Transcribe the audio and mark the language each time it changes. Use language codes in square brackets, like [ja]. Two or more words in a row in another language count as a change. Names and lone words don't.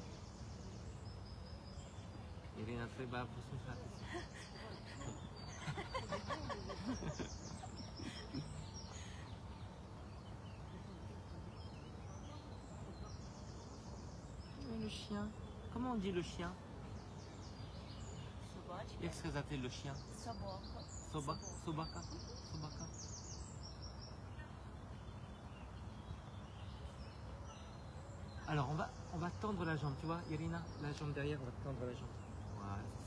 [fr] Irina, treba pustim shati. Le chien. Comment on dit le chien? [uk] Собачка. Як сказати [fr] le chien? [uk] Собака. Собака. Собака. [fr] Alors on va tendre la jambe, tu vois, Irina, la jambe derrière, on va tendre la jambe. Voilà.